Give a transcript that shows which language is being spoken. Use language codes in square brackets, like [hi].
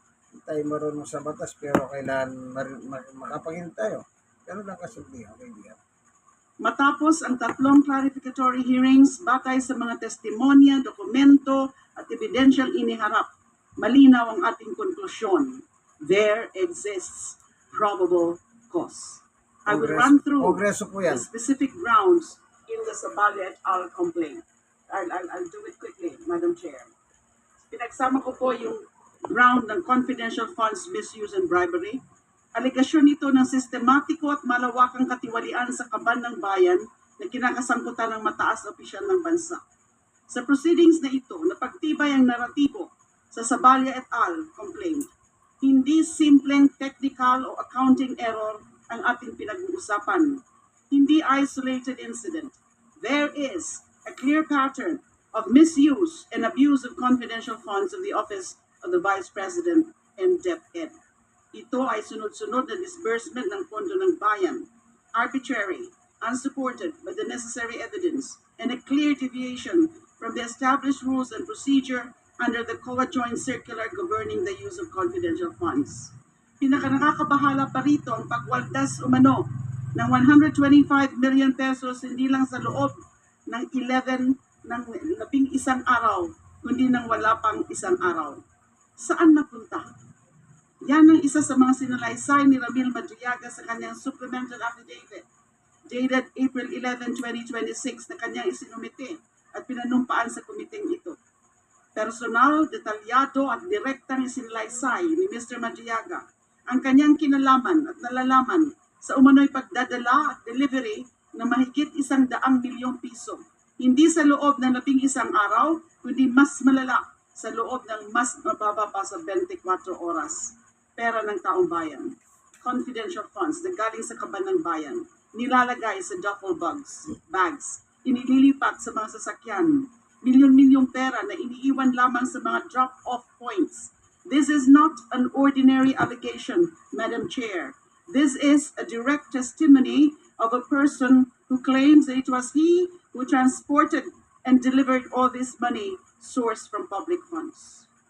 [tl] Hindi tayo marunong sa batas pero kailangan makapagin tayo. Pero lang kasimple, okay, diyan. Matapos ang 3 clarificatory hearings batay sa mga testimonya, dokumento at ebidensiyang iniharap, malinaw ang ating konklusyon. [en] There exists probable cause. I will run through the specific grounds in the Sabalia et al. Complaint. I'll do it quickly, Madam Chair. [tl] Pinagsama ko po yung ground ng [en] confidential funds misuse and bribery. [tl] Alegasyon ito ng sistematiko at malawakang katiwalian sa kaban ng bayan na kinakasangkutan ng mataas na opisyal ng bansa. Sa proceedings na ito, napagtibay ang naratibo sa Sabalia et al. Complaint. Hindi simpleng technical o accounting error ang ating pinag-uusapan. Hindi isolated incident. [en] There is a clear pattern of misuse and abuse of confidential funds of the Office of the Vice President and DepEd. [tl] Ito ay sunod-sunod na disbursement ng pondo ng bayan, [en] arbitrary, unsupported by the necessary evidence, and a clear deviation from the established rules and procedure under the COA Joint Circular governing the use of confidential funds. [tl] Pinakanakakabahala pa rito ang pagwaldas umano ng 125 million pesos hindi lang sa loob ng 11 ng 11 araw, kundi nang wala pang isang araw. Saan napunta? Yan ang isa sa mga sinalaysay ni Ramil Madriaga sa kanyang [en] supplemental affidavit dated April 11, 2026 [tl] na kanyang isinumite at pinanumpaan sa komiteng ito. Personal, detalyado at direktang isinalaysay ni Mr. Madriaga ang kanyang kinalaman at nalalaman sa umano'y pagdadala at delivery na mahigit 100 milyong piso. Hindi sa loob ng 11 araw, kundi mas malala sa loob ng mas mababa pa sa 24 oras. Pera ng taong bayan. Confidential funds na galing sa kaban ng bayan. Nilalagay sa duffel bags. Inililipat sa mga sasakyan. Milyon-milyong pera na iniiwan lamang sa mga drop-off points. [en] This is not an ordinary allegation, Madam Chair. This is a direct testimony of a person who claims that it was he who transported and delivered all this money sourced from public funds.